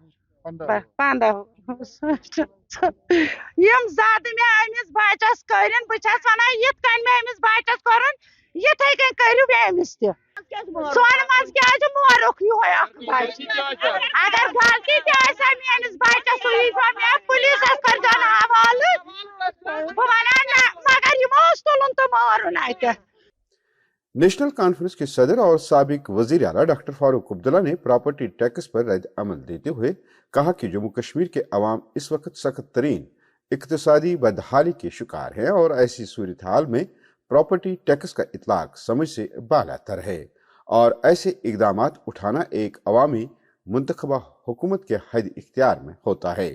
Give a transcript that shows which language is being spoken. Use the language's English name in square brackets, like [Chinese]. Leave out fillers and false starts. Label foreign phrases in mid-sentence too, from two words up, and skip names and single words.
[Kashmiri] یِم زَدٕ مےٚ أمِس بَچَس کٔرِنۍ بہٕ چھَس وَنان یِتھ کٔنۍ مےٚ أمِس بَچَس کوٚرُن یِتھَے کٔنۍ کٔرِو أمِس تہِ سونہٕ منٛز کیٛازِ مورُکھ یِہوے اکھ بَچہٕ اگر غلطی تہِ آسہِ ہا میٲنِس بَچَس سُہ ییٖزیو مےٚ پُلیٖسَس کٔرۍزیون حوالہٕ بہٕ وَنان نہ مگر یِمو اوس تُلُن تہٕ مارُن اَتہِ۔ [Urdu] نیشنل کانفرنس کے صدر اور سابق وزیر اعلیٰ ڈاکٹر فاروق عبداللہ نے [English] property tax [Urdu] پر رد عمل دیتے ہوئے کہا کہ جموں کشمیر کے عوام اس وقت سخت ترین اقتصادی بدحالی کے شکار ہیں اور ایسی صورت حال میں [English] property tax [Urdu] کا اطلاق سمجھ سے بالاتر ہے اور ایسے اقدام اٹھانا ایک عوامی منتخبہ حکومت کے حد اختیار میں ہوتا ہے.